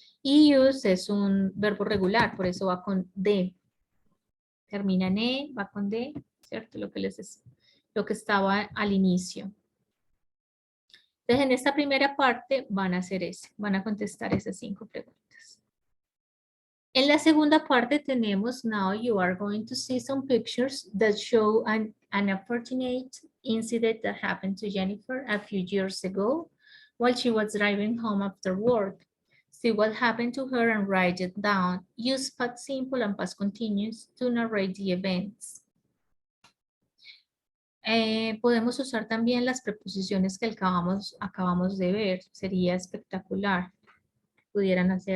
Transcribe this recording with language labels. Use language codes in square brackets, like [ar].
[es] Y use es un verbo regular, por eso va con D. Termina en E, va con D, ¿cierto? Lo que estaba al inicio. Entonces, en esta primera parte van a hacer eso, van a contestar esas 5 preguntas. En la segunda parte tenemos, [en] now you are going to see some pictures that show an unfortunate incident that happened to Jennifer a few years ago while she was driving home after work. See what happened to her and write it down. Use past simple and past continuous to narrate the events. [es] Podemos usar también las preposiciones que acabamos de ver. Sería espectacular. Pudieran hacer